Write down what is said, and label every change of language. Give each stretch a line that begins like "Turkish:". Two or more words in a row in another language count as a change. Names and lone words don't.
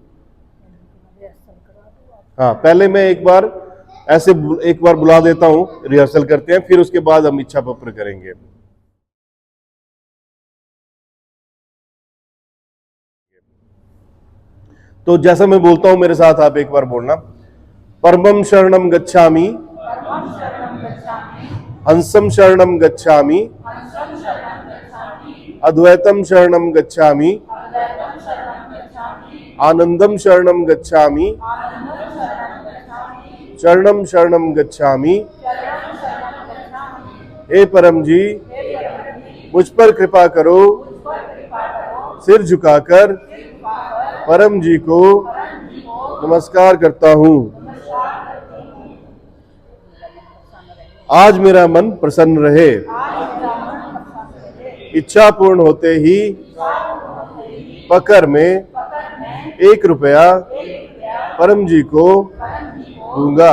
Hindi: हाँ, पहले मैं एक बार बुला देता हूं, रिहर्सल करते हैं, फिर उसके बाद हम इच्छा पत्र करेंगे। तो जैसा मैं बोलता हूं मेरे साथ आप एक बार बोलना।
Pali: परमं शरणं गच्छामि, हंसं शरणं गच्छामि, अद्वैतं शरणं गच्छामि, आनंदम शरणम गच्छामि, शरणम शरणम गच्छामि।
Hindi: हे परम जी, मुझ पर कृपा करो, सिर झुकाकर परम जी को नमस्कार करता हूँ। आज मेरा मन प्रसन्न रहे, इच्छा पूर्ण होते ही पकर में 1 रुपया परम जी को दूंगा।